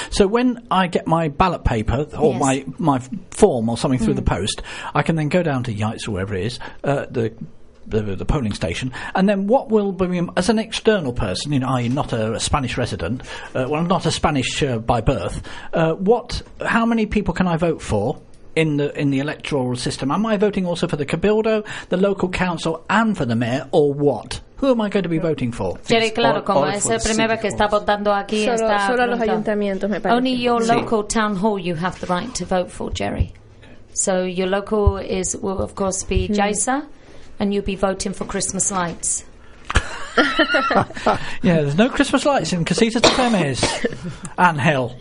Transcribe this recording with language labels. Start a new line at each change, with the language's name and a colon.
English: So when I get my ballot paper or my form or something through the post, I can then go down to Yates or wherever it is, the polling station, and then what will be, as an external person, you know, I'm not a Spanish resident, well, I'm not a Spanish by birth, how many people can I vote for in the electoral system? Am I voting also for the Cabildo, the local council, and for the mayor, or what? Who am I going to be voting for?
Spanish: Jerry, claro, como es la primera vez que está votando aquí, solo los ayuntamientos, me parece.
English: Only your local town hall you have the right to vote for, Jerry. So your local will of course be Jaisa. And you'll be voting for Christmas lights. Yeah, there's no Christmas lights in Casitas de Fermes. And hell.